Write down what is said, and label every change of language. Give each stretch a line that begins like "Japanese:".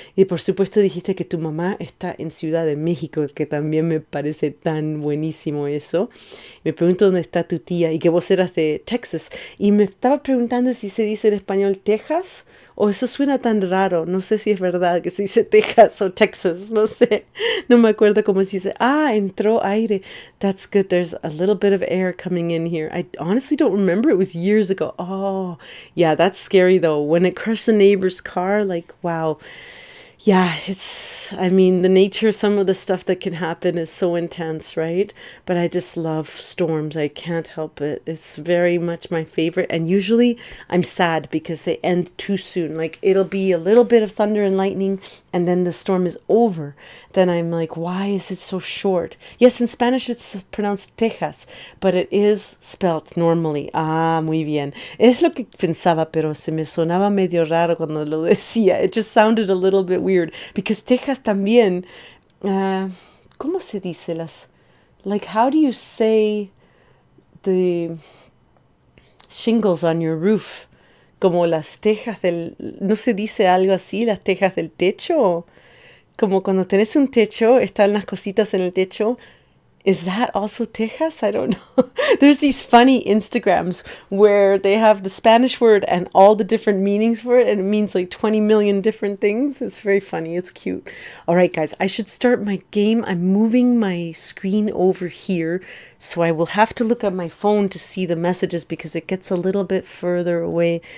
Spanish: Y por supuesto dijiste que tu mamá está en Ciudad de México, que también me parece tan buenísimo eso. Me pregunto dónde está tu tía y que vos eras de Texas. Y me estaba preguntando si se dice en español Texas. O eso suena tan raro, no sé si es verdad que se dice Texas o Texas, no sé, no me acuerdo cómo se dice. Ah, entró aire.
English: That's good, there's a little bit of air coming in here. I honestly don't remember, it was years ago. Oh, yeah, that's scary though. When it crushed the neighbor's car, like, wow. Yeah, the nature of some of the stuff that can happen is so intense, right? But I just love storms. I can't help it. It's very much my favorite. And usually I'm sad because they end too soon. Like it'll be a little bit of thunder and lightning and then the storm is over. Then I'm like, why is it so short? Yes, in Spanish it's pronounced Texas, but it is spelt normally.
Spanish: Ah, muy bien. Es lo que pensaba, pero se me sonaba medio raro cuando lo decía.
English: It just sounded a little bit weird because Texas
Spanish: también, ¿cómo se dice las?
English: Like, how do you say the shingles on your roof?
Spanish: Como las tejas ¿no se dice algo así? Las tejas del techo. Como cuando tenés un techo, están las cositas en el techo.
English: Is that also Texas? I don't know. There's these funny Instagrams where they have the Spanish word and all the different meanings for it, and it means like 20 million different things. It's very funny. It's cute. All right, guys, I should start my game. I'm moving my screen over here, so I will have to look at my phone to see the messages because it gets a little bit further away.